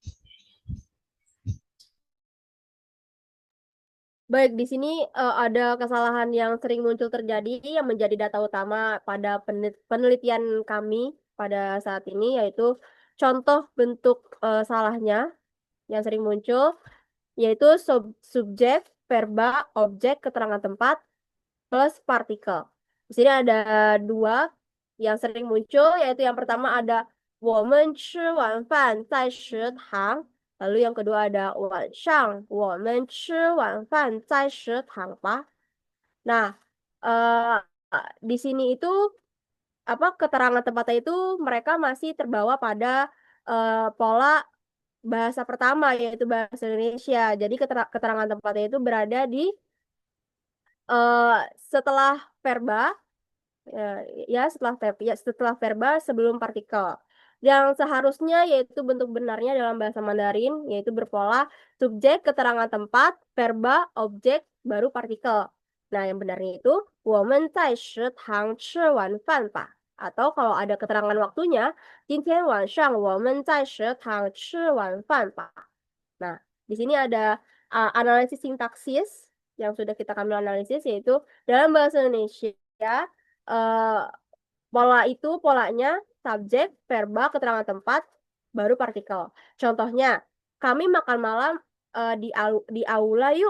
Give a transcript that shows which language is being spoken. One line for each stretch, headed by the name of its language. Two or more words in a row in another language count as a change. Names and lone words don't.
Indonesian: Baik, di sini ada kesalahan yang sering muncul terjadi yang menjadi data utama pada penelitian kami pada saat ini, yaitu contoh bentuk salahnya yang sering muncul, yaitu subjek, verba, objek, keterangan tempat, plus partikel. Di sini ada dua yang sering muncul, yaitu yang pertama ada
Chinese: 我们吃晚饭在食堂.
Indonesian: Lalu yang kedua ada
Chinese: 晚上我们吃晚饭在食堂吧.
Indonesian: Nah, eh, di sini itu apa keterangan tempatnya itu mereka masih terbawa pada pola bahasa pertama yaitu bahasa Indonesia. Jadi keterangan tempatnya itu berada di eh, setelah verba. Ya, setelah verba sebelum partikel. Yang seharusnya yaitu bentuk benarnya dalam bahasa Mandarin yaitu berpola subjek, keterangan tempat, verba, objek, baru partikel. Nah, yang benarnya itu
Chinese: 我们在食堂吃晚饭吧.
Indonesian: Atau kalau ada keterangan waktunya
Chinese: 今天晚上我们在食堂吃晚饭吧.
Indonesian: Nah, di sini ada analisis sintaksis yang sudah kami analisis yaitu dalam bahasa Indonesia eh, polanya subjek, verba, keterangan tempat, baru partikel. Contohnya, kami makan malam di aula yuk.